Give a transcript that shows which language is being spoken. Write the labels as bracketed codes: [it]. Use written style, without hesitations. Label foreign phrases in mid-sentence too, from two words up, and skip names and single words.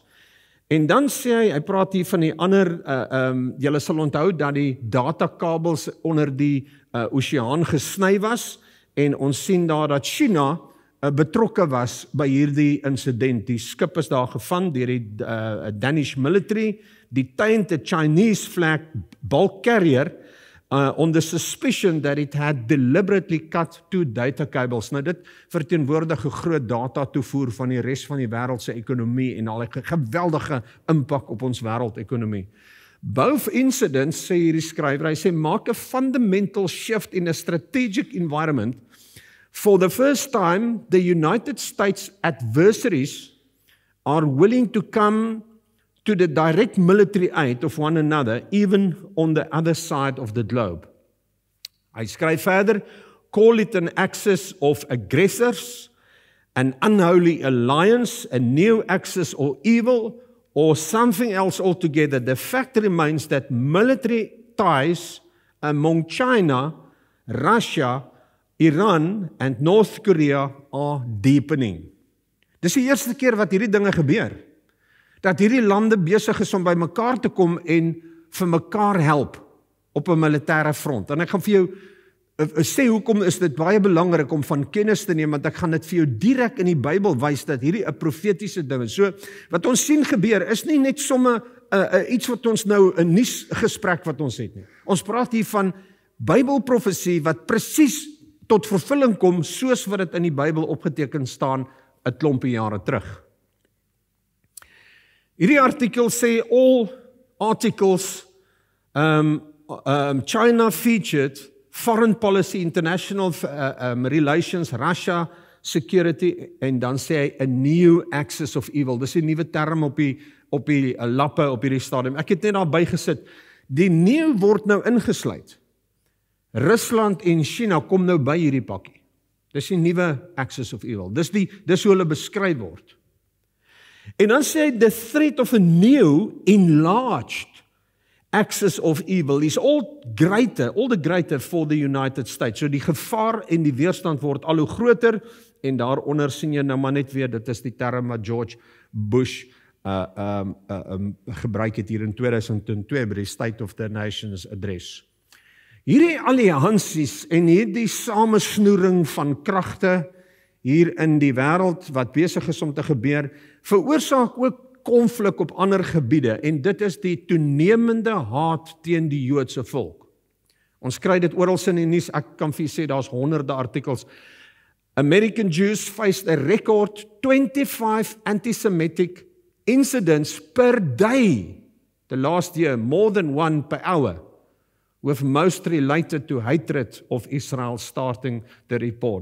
[af] En dan sê hy praat hier van die ander, julle sal onthou dat die datakabels onder die oseaan gesny was, en ons sien daar dat China betrokke was by hierdie insident. Die skip is daar gevang deur die [en] Danish military, detained a Chinese flag bulk carrier on the suspicion that it had deliberately cut 2 data cables. [af] Nou dit verteenwoordig 'n groot data toevoer van die res van die wêreld se ekonomie en al 'n geweldige impak op ons wêreldekonomie. [en] Both incidents, [af] sê hierdie skrywer, hy sê maak 'n [en] fundamental shift in a strategic environment. For the first time, the United States adversaries are willing to come to the direct military aid of one another, even on the other side of the globe. [af] Hy skryf verder, [en] call it an axis of aggressors, an unholy alliance, a new axis or evil, or something else altogether. The fact remains that military ties among China, Russia, Iran and North Korea are deepening. [af] Dis die eerste keer wat hierdie dinge gebeur. Dat hierdie lande besig is om by mekaar te kom en vir mekaar help op 'n militêre front. En ek gaan vir jou sê hoekom is dit baie belangrik om van kennis te neem, want ek gaan dit vir jou direk in die Bybel wys dat hierdie 'n profetiese ding is. So wat ons sien gebeur is nie net somme iets wat ons nou 'n nuusgesprek wat ons het nie. Ons praat hier van Bybelprofesie wat presies tot vervulling kom soos wat dit in die Bybel opgeteken staan 'n klompie jare terug. Hierdie artikel sê [en] all articles China featured foreign policy, international relations, Russia, security, [af] en dan sê hy [en] a new axis of evil. [af] Dis 'n nuwe term op die lappe op hierdie stadium. Ek het net daar bygesit. Die nuwe word nou ingesluit. Rusland en China kom nou by hierdie pakkie. Dis die nuwe [en] axis of evil. [af] Dis hoe hulle beskryf word. En dan sê hy [en] the threat of a new enlarged axis of evil is all the greater for the United States. [af] So die gevaar en die weerstand word al hoe groter, en daaronder sien jy nou maar net weer, dit is die term wat George Bush gebruik het hier in 2002 by die [en] State of the Nations Address. [af] Hierdie alliansies en hierdie samesnoering van kragte hier in die wêreld wat besig is om te gebeur, veroorsaak ook konflik op ander gebiede, en dit is die toenemende haat teen die Joodse volk. Ons kry dit oral in die nuus, ek kan vir julle sê, daar's honderde artikels. [en] American Jews faced a record 25 anti-Semitic incidents per day the last year, more than one per hour, with most related to hatred of Israel, starting the report.